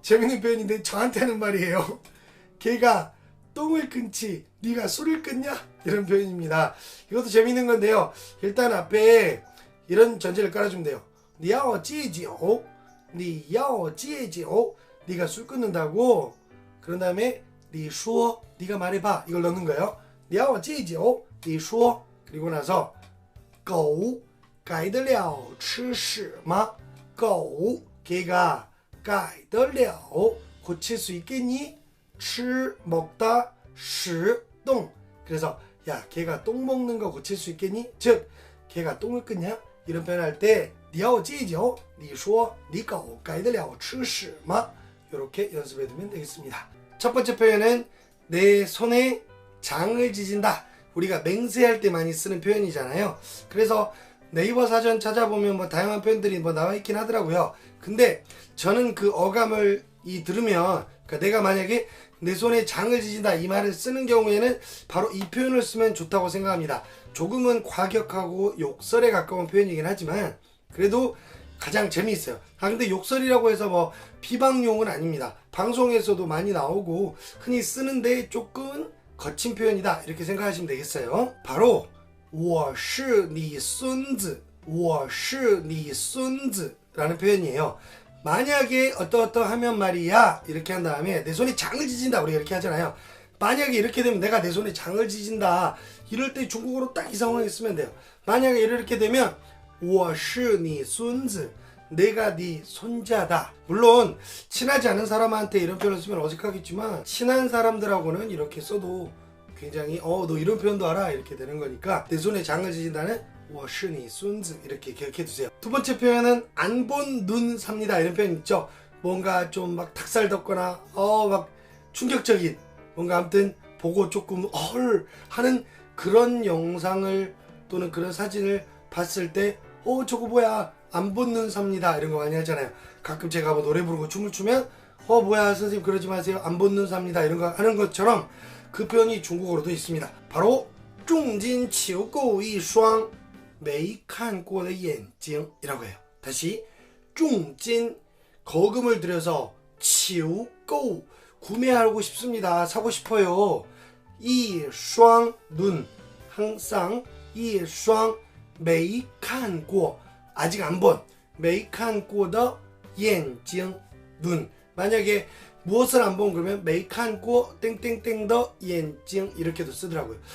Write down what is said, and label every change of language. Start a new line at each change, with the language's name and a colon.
Korean: 재밌는 표현인데 저한테 하는 말이에요. 걔가 똥을 끊지 네가 술을 끊냐? 이런 표현입니다. 이것도 재밌는 건데요. 일단 앞에 이런 전제를 깔아주면 돼요.
Chinese: 你要戒酒 你要戒酒
Korean: 네가 술 끊는다고 그런 다음에
Chinese: 你说
Korean: 네가 말해봐 이걸 넣는 거예요.
Chinese: 你要戒酒你说
Korean: 그리고 나서
Chinese: 狗改得了吃屎吗?
Korean: 狗 개가 改得了 고칠 수 있겠니? 吃 먹다 屎 똥 그래서 야 걔가 똥 먹는 거 고칠 수 있겠니? 즉 걔가 똥을 끊냐? 이런 표현 할 때
Chinese: 你要戒酒你说你狗改得了吃屎吗?
Korean: 이렇게 연습해 두면 되겠습니다. 첫 번째 표현은 내 손에 장을 지진다. 우리가 맹세할 때 많이 쓰는 표현이잖아요. 그래서 네이버 사전 찾아보면 뭐 다양한 표현들이 뭐 나와 있긴 하더라고요. 근데 저는 그 어감을 들으면 그러니까 내가 만약에 내 손에 장을 지진다 이 말을 쓰는 경우에는 바로 이 표현을 쓰면 좋다고 생각합니다. 조금은 과격하고 욕설에 가까운 표현이긴 하지만 그래도 가장 재미있어요. 근데 욕설이라고 해서 뭐 비방용은 아닙니다. 방송에서도 많이 나오고 흔히 쓰는데 조금 거친 표현이다 이렇게 생각하시면 되겠어요. 바로
Chinese: 我是你孙子我是你孙子
Korean: 라는 표현이에요. 만약에 어떠하면 말이야 이렇게 한 다음에 내 손에 장을 지진다 우리가 이렇게 하잖아요. 만약에 이렇게 되면 내가 내 손에 장을 지진다 이럴 때 중국어로 딱 이 상황에 쓰면 돼요. 만약에 이렇게 되면
Chinese: 我是你孙子
Korean: 내가 네 손자다. 물론 친하지 않은 사람한테 이런 표현을 쓰면 어색하겠지만 친한 사람들하고는 이렇게 써도 굉장히 너 이런 표현도 알아 이렇게 되는 거니까 내 손에 장을 지진다는
Chinese: 我是你孙子
Korean: 이렇게 기억해 두세요. 두 번째 표현은 안 본 눈 삽니다 이런 표현 있죠. 뭔가 좀 막 닭살 돋거나 막 충격적인 뭔가 아무튼 보고 조금 헐 하는 그런 영상을 또는 그런 사진을 봤을 때 저거 뭐야 안 본 눈 삽니다 이런 거 많이 하잖아요. 가끔 제가 뭐 노래 부르고 춤을 추면 뭐야 선생님 그러지 마세요 안 본 눈 삽니다 이런 거 하는 것처럼 그 표현이 중국어로도 있습니다. 바로
Chinese: 重金求购一双没看过的眼睛
Korean: 이라고 해요. 다시 重金 거금을 들여서 求购 구매하고 싶습니다. 사고 싶어요. 一双 눈 항상 一双没看过 아직 안 본
Chinese: 没看过的眼睛
Korean: 눈 만약에 무엇을 안 본 그러면 没看过 땡땡땡 더眼睛 이렇게도 쓰더라고요.